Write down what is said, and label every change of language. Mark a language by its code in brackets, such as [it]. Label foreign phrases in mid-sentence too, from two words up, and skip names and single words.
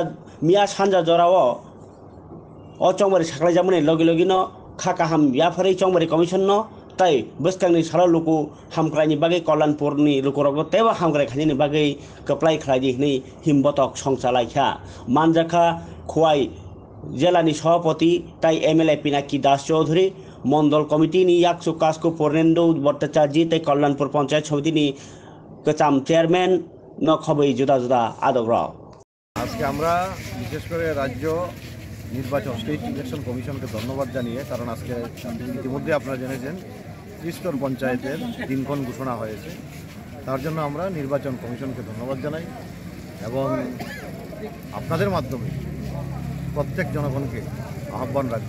[trp] मिया सानजा जराव चंबारी साख्लायजागमनि लगे लगेनो खा काहाम याफारै चंबारी कमिशन न ताई बसकांनि साला लुकु हामक्रायनि बागै कल्याणपुरनि लुकरक तेवा हामक्राय खानिनि बागै कप्लाय खाइदिनि हिमबतक संचालायखा मानजाखा खोवाई जिलानि सभापति ताई एमएलए पिनाकी दास चौधरी मंडल कमिटिनि याकसु कास्को पूर्णेन्दु भट्टाचार्य ताई कल्याणपुर पंचायत समितिनि कचाम चेयरमैन न खबै जुदा जुदा आदग्राव [bn] আজকে আমরা বিশেষ করে রাজ্য নির্বাচন [en] state election commission [bn] ধন্যবাদ জানিয়ে কারণ আজকে ইতিমধ্যে আপনারা জেনেছেন ত্রিস্তর পঞ্চায়েতের দিনক্ষণ ঘোষণা হয়েছে তার জন্য আমরা নির্বাচন কমিশনকে ধন্যবাদ জানাই এবং আপনাদের মাধ্যমে প্রত্যেক জনগণকে আহ্বান রাখব